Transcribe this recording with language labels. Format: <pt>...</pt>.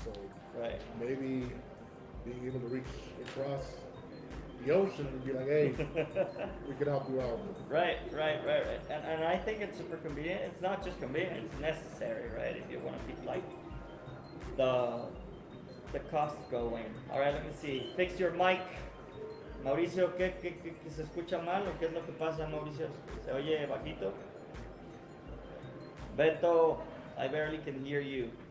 <en>So maybe being able to reach across the ocean and be like, hey, we can help you out. Right. And I think it's super convenient. It's not just convenient, it's necessary, right? If you want to keep like the costs going. All right, let me see. Fix your mic.</en> <es>Mauricio, ¿qué se escucha mal o qué es lo que pasa, Mauricio? ¿Se oye bajito?</es> <en>Beto, I barely can hear you.</en>